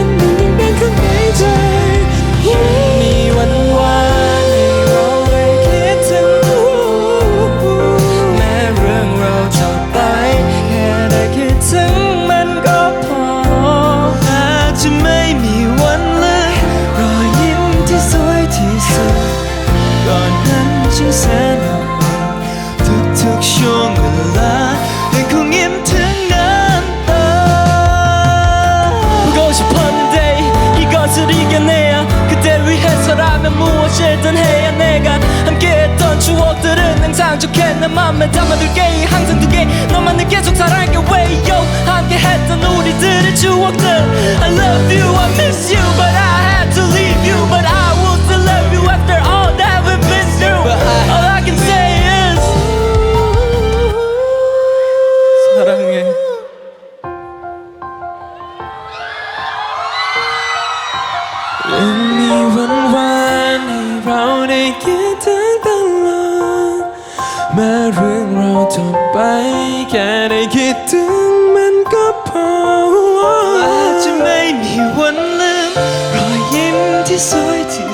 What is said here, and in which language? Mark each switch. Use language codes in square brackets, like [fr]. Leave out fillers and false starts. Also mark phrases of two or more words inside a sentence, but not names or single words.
[th] มันยังดังข้างในใจมีวันวานให้เราได้คิดถึงแม้เรื่องเราจบไปแค่ได้คิดถึงมันก็พออาจจะไม่มีวันลืมรอยยิ้มที่สวยที่สุดก่อนนั้นฉันแสนอบอุ่นทุกๆช่วงเวลายังคงยิ้มถึงน้ำตา [ko] 고싶었는데 이것을 이겨내야 그댈 위해 서라면 무엇이든 해야 내가 함께 했던 추억들은 항상 좋게 내 맘에 담아둘게 항상 두게 너만을 계속 사랑할게 [en] way yo [ko] 함께 했던 우리들의 추억들 [en] I love you I miss you but I had to leave you but I will still love you after all that we've been through all I can say is [ko] 사랑해 [th] ยังมีวันวานให้เราได้คิดถึงตลอดแม้เรื่องเราจบไปแค่ได้คิดถึงมันก็พออาจจะไม่มีวันลืมรอยยิ้มที่สวยที่